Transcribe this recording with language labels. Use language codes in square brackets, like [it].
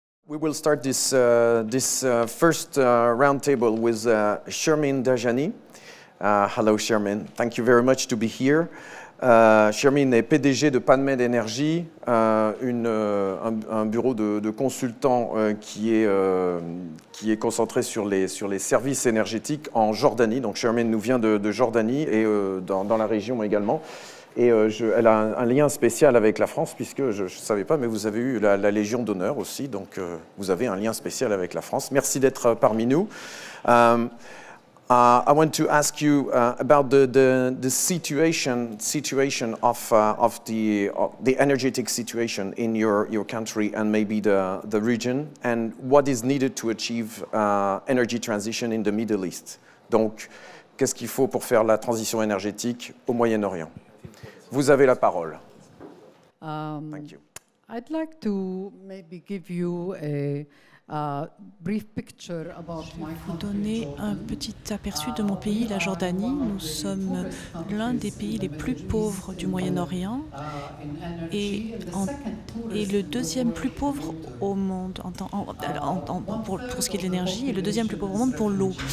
[en] We will start this first roundtable with Shermin Dajani. Hello, Shermin. Thank you very much to be here. [fr] Shermin est PDG de PanMed Energy, un bureau de consultants qui est concentré sur les services énergétiques en Jordanie. Donc Shermin nous vient de Jordanie et dans la région également. Et elle a un lien spécial avec la France, puisque je ne savais pas, mais vous avez eu la Légion d'honneur aussi, donc vous avez un lien spécial avec la France. Merci d'être parmi nous. [en] I want to ask you about the situation of the energetic situation in your country and maybe the region, and what is needed to achieve energy transition in the Middle East. [fr] Donc, qu'est-ce qu'il faut pour faire la transition énergétique au Moyen-Orient? Vous avez la parole. [en] Thank you. I'd like to maybe give you a brief picture about my [fr] Vous donner un petit aperçu de mon pays, la Jordanie. Nous sommes l'un des pays les plus pauvres du Moyen-Orient et le deuxième plus pauvre au monde pour ce qui est de l'énergie et le deuxième plus pauvre au monde pour l'eau.